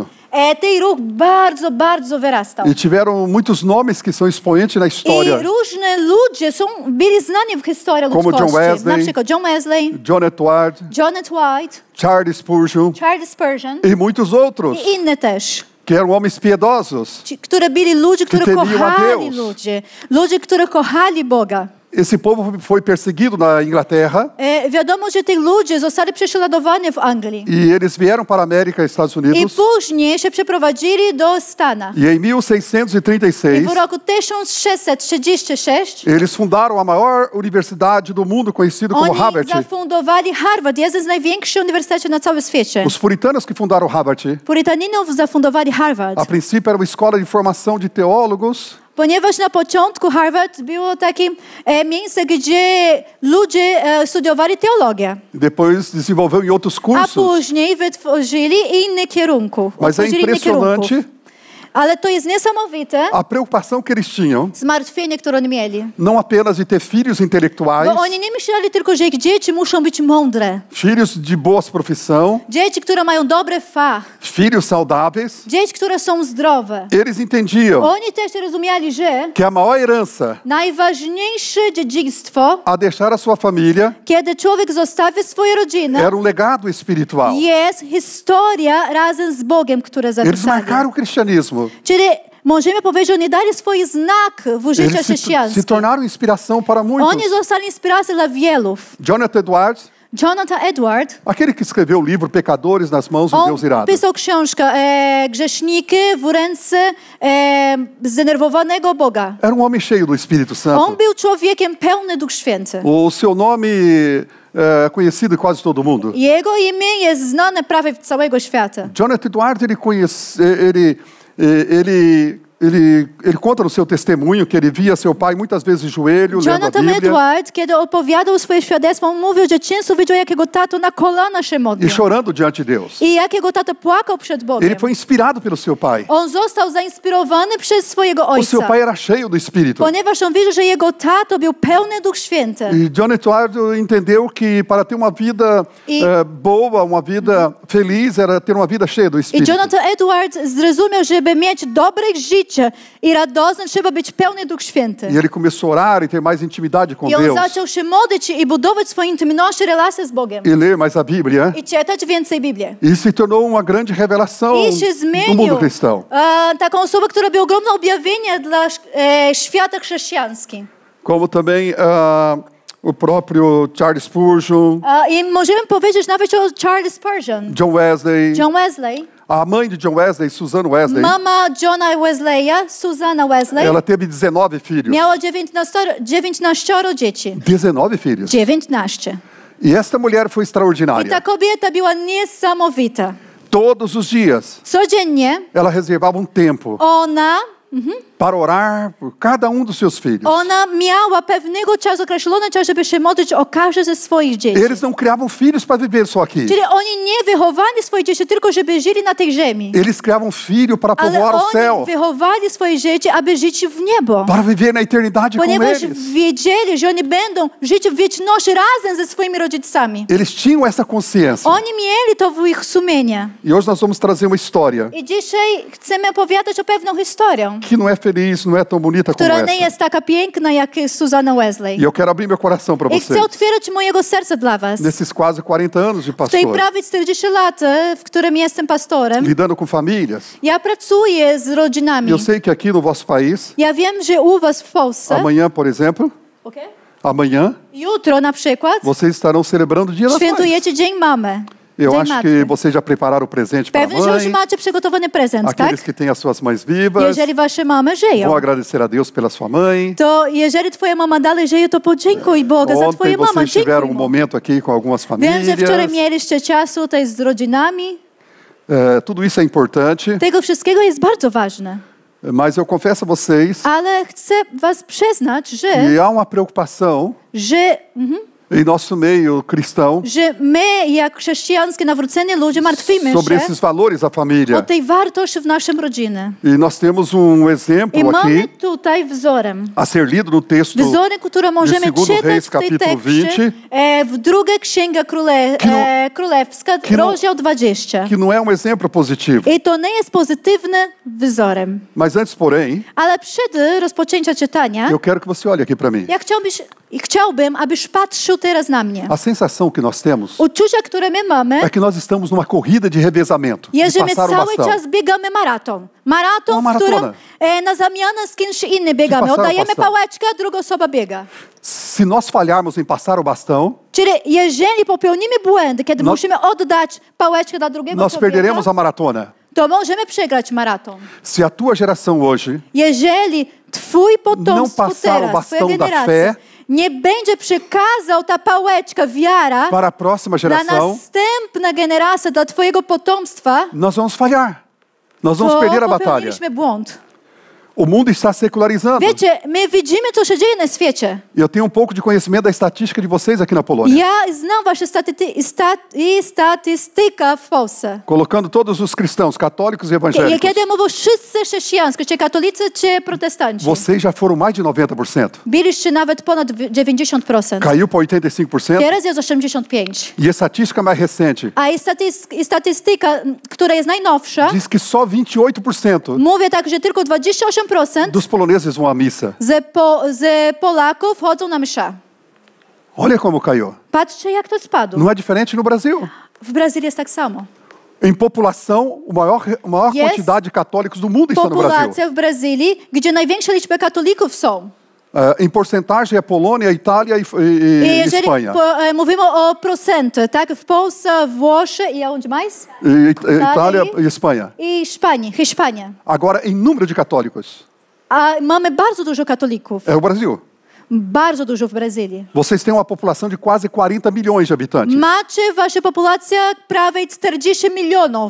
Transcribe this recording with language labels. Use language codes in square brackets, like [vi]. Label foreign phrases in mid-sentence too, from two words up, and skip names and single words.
[pl] Ten ruch bardzo, bardzo wyrastał. [pt] e tiveram muitos nomes que są expoentes na [pl] I [pt] história. [pl] różne ludzie byli znani w historii [pt] Como [pl] ludzkości. John Wesley, Na przykład John Wesley, John Edward, John White, Charles Spurgeon Charles Spurgeon [pt] e muitos outros, [pl] i inne też. [pt] que eram homens piedosos. [pl] Które byli ludzie, którzy [pt] temiam a [pl] kochali [pt] Deus. [pl] ludzie, którzy kochali Boga. [pt] Esse povo foi perseguido na Inglaterra [pl] Wiadomo, że tych ludzie zostali prześladowani w Anglii. [pt] e eles vieram para a América e Estados [pl] I [pt] Unidos. [pl] później się przeprowadzili do Stanów. [pt] E em [pl] I 1636, w roku 1636 [pt] eles fundaram a maior universidade do mundo, conhecido como [pl] oni Harvard. zafundowali Harvard, jeden z największych uniwersytetów na całym świecie. [pt] Os puritanos que fundaram Harvard, [pl] Purytaninów zafundowali Harvard. [pt] a princípio era uma escola de formação de teólogos, [pl] Ponieważ na początku Harvard było takie miejsce, gdzie ludzie studiowali teologię. [pt] depois desenvolveu em outros [pl] A [pt] cursos. [pl] później wytworzyli inny kierunku. [pt] Mas é [pl] Otworzyli inny [pt] impressionante [pl] kierunków. Ale to jest niesamowite, [pt] a preocupação que eles tinham, [pl] zmartwienie, które oni mieli. [pt] não apenas de ter filhos intelectuais, [pl] Bo oni nie myśleli tylko, że ich dzieci muszą być mądre. [pt] filhos de boa profissão, [pl] Dzieci, które mają dobry fach. [pt] filhos saudáveis. [pl] Dzieci, które są zdrowe. [pt] Eles entendiam [pl] Oni też rozumieli, że [pt] que a maior herança [pl] najważniejsze dziedzictwo, [pt] a deixar a sua família [pl] kiedy człowiek zostawi swoją rodzinę, [pt] era um legado espiritual. [pl] jest historia razem z Bogiem, które [pt] Eles [pl] zapisali. [pt] marcaram o cristianismo. [pl] Czyli możemy powiedzieć, że oni dali swój znak w życiu [pt] Eles se [pl] chrześcijańskim. [pt] tornaram inspiração para muitos. [pl] Oni zostali inspiracją dla wielu. Jonathan Edwards, Jonathan Edwards, [pt] aquele que escreveu o livro Pecadores nas mãos do [pl] on [pt] Deus irado. [pl] pisał książkę Grzeszniki w ręce zdenerwowanego Boga. [pt] Era um homem cheio do Espírito [pl] On [pt] Santo. [pl] był człowiekiem pełny Duch Święty. [pt] O seu nome é conhecido em quase todo mundo. [pl] Jego imię jest znane prawie w całego świata. [pt] Jonathan Edwards, ele conta no seu testemunho que ele via seu pai muitas vezes de joelho, lendo a [pl] Jonathan [pt] Bíblia [pl] Edwards, kiedy opowiadał swoje świadectwo, on mówił, że często widział, jak jego tato na kolana się [pt] e [pl] modlił. [pt] chorando diante de Deus. [pl] I jak jego tato płakał przed Bogiem. [pt] Ele foi inspirado pelo seu pai. [pl] On został zainspirowany przez swojego [pt] O seu [pl] ojca. [pt] pai era cheio do Espírito. [pl] Ponieważ on wiedział, że jego tato był pełny Duch Święty. [pt] E Jonathan Edwards entendeu que para ter uma vida boa, uma vida feliz, era ter uma vida cheia do [pl] I [pt] Espírito. [pl] Jonathan Edwards zrozumiał, żeby mieć dobre życie i radosne, trzeba być pełny Duch Święty. [pt] E ele começou a orar e ter mais intimidade com [pl] I on [pt] Deus. [pl] zaczął się modlić i budować swoją intymność, relację z Bogiem. [pt] E ler mais a Bíblia. [pl] I czytać więcej Biblię. [pt] E se tornou uma grande revelação [pl] I się [pt] no [pl] zmienił [pt] mundo cristão. [pl] taką osobę, która była ogromne objawienie dla świata chrześcijańskiego. [pt] Como também o próprio Charles Spurgeon, [pl] I możemy powiedzieć nawet o Charles Spurgeon, John Wesley, John Wesley, [pt] a mãe de John Wesley, Susan Wesley, [pl] mama Johna Wesleya, Susanna Wesley, [pt] ela teve 19 filhos. [pl] miała 19 dzieci. [pt] 19 filhos. [pl] 19. [pt] E esta mulher foi [pl] I ta [pt] extraordinária. [pl] kobieta była niesamowita. [pt] Todos os dias, [pl] Codziennie [pt] ela reservava um tempo [pl] ona [pt] para orar por cada um dos seus filhos. [pl] Ona miała pewnego czasu, określony czas, żeby się modlić o każde ze swoich dzieci. [pt] Eles não criavam filhos para viver só aqui. [pl] Czyli oni nie wychowali swoje dzieci tylko, żeby żyli na tej ziemi. [pt] Eles criavam filho para [pl] Ale [pt] povoar o céu, [pl] oni wychowali swoje dzieci, aby żyć w niebo. [pt] para viver na eternidade com [pl] Ponieważ [pt] eles. [pl] wiedzieli, że oni będą żyć w wieczności razem ze swoimi rodzicami. [pt] Eles tinham essa consciência. [pl] Oni mieli to w ich sumieniu. [pt] E hoje nós vamos trazer uma história [pl] I dzisiaj chcemy opowiadać o pewną historię, [pt] que não é feliz, não é tão bonita como [pl] która nie [pt] essa. [pl] jest taka piękna jak Susanna Wesley. [pt] E eu quero abrir meu coração para [pl] I chcę [pt] vocês. [pl] otwierać mojego serca dla was. [pt] Nesses quase 40 anos de [pl] W tej [pt] pastor, [pl] prawie 40 lat, w którym jestem pastorem, [pt] lidando com famílias. [pl] ja pracuję z rodzinami. [pt] Eu sei que aqui no vosso país, [pl] Ja wiem, że u was w Polsce, [pt] amanhã, por exemplo, amanhã, [pl] jutro na przykład, [pt] vocês estarão celebrando o Dia das Mães. [pl] świętujecie Dzień Mamy. [pt] Eu [pl] Dzień [pt] acho [pl] Matki. [pt] que vocês já prepararam o presente para a [pl] Pewnie, że już [pt] mãe. [pl] macie przygotowany prezent, tak? [pt] Aqueles que têm as suas mães vivas [pl] Jeżeli wasze mamy żyją, [pt] vão agradecer a Deus pela sua mãe. [pl] to jeżeli twoja mama dalej żyje, to podziękuj Boga za [pt] Ontem [pl] twoją mamę. [pt] vocês tiveram [pl] Dziękuj [pt] um [pl] mu. [pt] momento aqui com algumas [pl] Wiem, że wczoraj [pt] famílias. [pl] mieliście czasu tutaj z rodzinami. [pt] Tudo isso é importante, [pl] Tego wszystkiego jest bardzo ważne. [pt] mas eu confesso a vocês [pl] Ale chcę was przyznać, że, [pt] que há uma preocupação em nosso meio cristão [pl] że my, jak chrześcijańskie nawróceni ludzie, martwimy [pt] sobre [pl] się [pt] esses valores da família. [pl] o tej wartości w naszym rodzinie. [pt] E nós temos [pl] I [pt] exemplo [pl] mamy [pt] aqui [pl] tutaj wzorem. [pt] a ser lido no texto [pl] Wzory, które możemy [pt] Segundo [pl] czytać [pt] Reis, [pl] w tej [pt] capítulo [pl] tekście, 20, w drugiej Księga Królewska, [pt] que não- [pl] rozdział 20. [pt] que não é um exemplo positivo. [pl] I to nie jest pozytywnym wzorem. [pt] Mas antes, porém, [pl] Ale przed rozpoczęciem czytania, [pt] eu quero que você olhe aqui para mim. [pl] ja chciałbym, abyś patrzył teraz na mnie. [pt] A sensação que nós temos [pl] Uczucia, które my mamy, [pt] é que nós estamos numa corrida de revezamento, de [pl] jest, że my [pt] passar o [pl] cały [pt] bastão. [pl] czas biegamy maraton. Maraton, [pt] No, [pl] w [pt] maratona. [pl] którym na zamianę z kimś innym biegamy. [pt] passar o [pl] Oddajemy [pt] bastão. [pl] pałeczkę, a druga osoba biega. [pt] Se nós falharmos em passar o bastão, [pl] Czyli jeżeli popełnimy błędy, kiedy musimy oddać pałeczkę dla drugiego [pt] nós [pl] człowieka, [pt] perderemos a maratona. [pl] to możemy przegrać maraton. [pt] Se a tua geração hoje [pl] Jeżeli twój potomstwo [pt] Não passar o [pl] teraz, twoja [pt] bastão da [pl] generacja, [pt] fé [pl] nie będzie przekazał ta pałeczka, wiara [pt] para a próxima [pl] dla [pt] geração, [pl] następna generacja, dla twojego potomstwa, [pt] nós vamos falhar. Nós vamos [pl] to [pt] perder a batalha. [pl] popełniliśmy błąd. [pt] O mundo está secularizando. [pl] Wiecie, my widzimy, co się dzieje na świecie. [pt] Eu tenho um pouco de conhecimento da estatística de vocês aqui na Polônia. [pl] Ja znam wasze statystyka w Polsce. [pt] Colocando todos os cristãos, católicos e [pl] I [pt] evangélicos. [pl] kiedy mówią wszyscy chrześcijańscy, czy katolicy, czy protestanci, [pt] Vocês já foram mais de 90%. [pl] byliście nawet ponad 90%. [pt] Caiu para 85%. [pl] Teraz jest 85%. [pt] E a estatística mais recente [pl] A statystyka, która jest najnowsza, [pt] diz que só 28% [pl] mówi tak, że tylko 28% [pt] dos poloneses vão à missa. [pl] z Polaków chodzą na mszę. [pt] Olha como caiu. [pl] Patrzcie, jak to spadło. [pt] Não é diferente no Brasil. [pl] W Brazylii jest tak samo. [pt] Em população, a maior [pl] Jest [pt] quantidade de católicos do mundo está no Brasil. [pl] Populacja w Brazylii, gdzie największa liczba katolików są. [pt] Em porcentagem é Polônia, Itália e [pl] I jeżeli [pt] Espanha. [pl] mówimy o procenty, tak? W Polsce, Włochy i [pt] onde mais? Itália e Espanha. [pl] I Hiszpania. [pt] Agora, em número de católicos, [pl] A mamy bardzo dużo katolików. [pt] é o Brasil. [pl] Bardzo dużo w Brazylii. [pt] Vocês têm uma população de quase 40 milhões de habitantes. [pl] Macie wasza populacja prawie 40 milionów